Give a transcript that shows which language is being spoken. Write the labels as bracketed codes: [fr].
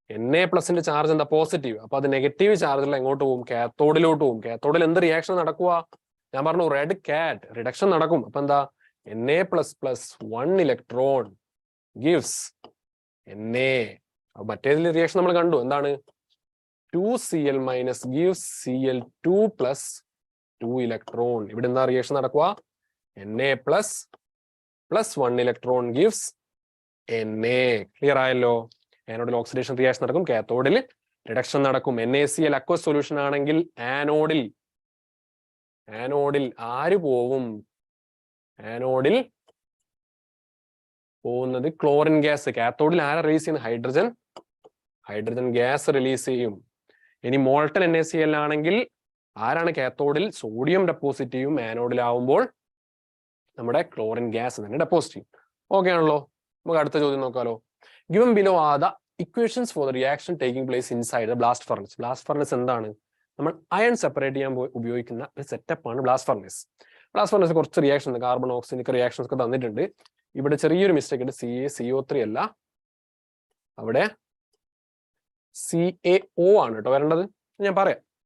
[ml] Na+ന്റെ charge എന്താ? Positive. അപ്പൊ അത് നെഗറ്റീവ് ചാർജുള്ള എങ്ങോട്ട് പോകും? കാത്തോഡിലോട്ട് പോകും. കാത്തോഡിൽ എന്ത് റിയാക്ഷൻ നടക്കുക? ഞാൻ പറഞ്ഞു റെഡ് കാറ്റ്, റിഡക്ഷൻ നടക്കും. അപ്പൊ എന്താ? Na++ + 1 electron gives Na. മറ്റേതിൽ reaction നമ്മൾ കണ്ടു. എന്താണ്? 2Cl- gives Cl2 + 2 electron. ഇവിടെ എന്താ റിയാക്ഷൻ നടക്കുക? Na+ + 1 electron gives Na. Clear ആയല്ലോ? ആനോഡിൽ ഓക്സിഡേഷൻ റിയാക്ഷൻ നടക്കും, കാത്തോഡിൽ റിഡക്ഷൻ നടക്കും. NaCl അക്വസ് സൊല്യൂഷൻ ആണെങ്കിൽ ആനോഡിൽ ആര് പോവും? ആനോഡിൽ പോകുന്നത് ക്ലോറിൻ ഗ്യാസ്. കാത്തോഡിൽ ആരാ റിലീസ് ചെയ്യുന്നത്? ഹൈഡ്രജൻ ഗ്യാസ് റിലീസ് ചെയ്യും. ഇനി മോൾട്ടൺ NaCl ആണെങ്കിൽ ആരാണ് കാത്തോഡിൽ സോഡിയം ഡെപ്പോസിറ്റ് ചെയ്യും? ആനോഡിലാവുമ്പോൾ നമ്മുടെ ക്ലോറിൻ ഗ്യാസ് തന്നെ ഡെപ്പോസിറ്റ് ചെയ്യും. ഓക്കെ ആണല്ലോ? നമുക്ക് അടുത്ത ചോദ്യം നോക്കാലോ. [en] Given below are the equations for the reaction taking place inside the blast furnace. Blast furnace [ml] എന്താണ്? നമ്മൾ അയൺ സെപ്പറേറ്റ് ചെയ്യാൻ ഉപയോഗിക്കുന്ന ഒരു സെറ്റപ്പ് ആണ് ബ്ലാസ്റ്റ് ഫർണസ്. ബ്ലാസ്റ്റ് ഫർണസ് കുറച്ച് റിയാക്ഷൻ ഉണ്ട്, കാർബൺ ഓക്സിജൻ റിയാക്ഷൻസ് ഒക്കെ തന്നിട്ടുണ്ട്. ഇവിടെ ചെറിയൊരു മിസ്റ്റേക്ക് ഉണ്ട്. CO3 അല്ല, അവിടെ CaO ആണ് കേട്ടോ വരേണ്ടത്. ഞാൻ പറയാം.